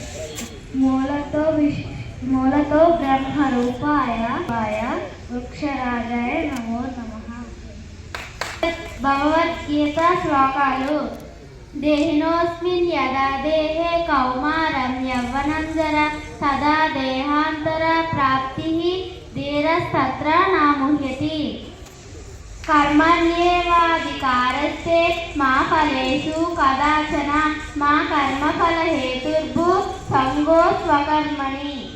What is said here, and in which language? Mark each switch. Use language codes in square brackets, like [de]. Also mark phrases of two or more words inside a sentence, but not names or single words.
[sa] మూలతో బ్రహ్మ రూపాయ వృక్షరాజాయ నమో నమః. [te] భగవద్గీత శ్లోకాలు. [sa] దేహినోస్మిన్ యదా దేహే కౌమారం యవ్వనం జరా తదా దేహాంతర ప్రాప్తిః ధీరస్తత్ర నాముహ్యతి. कर्मण्येवाधिकारस्ते मा फलेषु कदाचन मा कर्मफलहेतुर्भुः संगो स्वकर्मणि.